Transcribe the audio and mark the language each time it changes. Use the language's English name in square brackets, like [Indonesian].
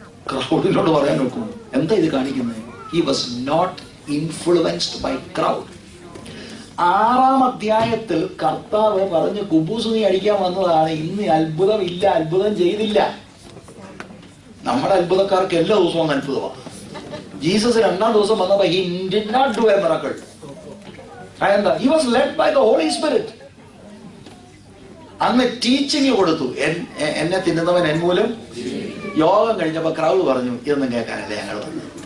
[Malayalam] ക്രൗഡിനോട് പറയാൻ നോക്കും, എന്താ ഇത് കാണിക്കുന്നത്? [English] He was not influenced by crowd. [Malayalam] 6-ാം അധ്യായത്തിൽ കർത്താവ് പറഞ്ഞ് കുബൂസ് നീ അടിക്കാൻ വന്നതാണ്, ഇന്ന് അത്ഭുതമില്ല, അത്ഭുതം ചെയ്തില്ല. നമ്മുടെ അത്ഭുതക്കാർക്ക് എല്ലാ ദിവസവും അത്ഭുതമാണ്. ജീസസ് 2-ാം ദിവസം വന്നപ്പോ [English] he did not do a miracle. [Malayalam] അതെന്താ? [English] he was led by the Holy Spirit. [Malayalam] അന്ന് ടീച്ചിങ് കൊടുത്തു, എന്നെ തിന്നുന്നവൻ എൻ മൂലം. യോഗം കഴിഞ്ഞപ്പോ ക്രൗഡ് പറഞ്ഞു ഇതൊന്നും കേൾക്കാനല്ലേ ഞങ്ങൾ വന്നു.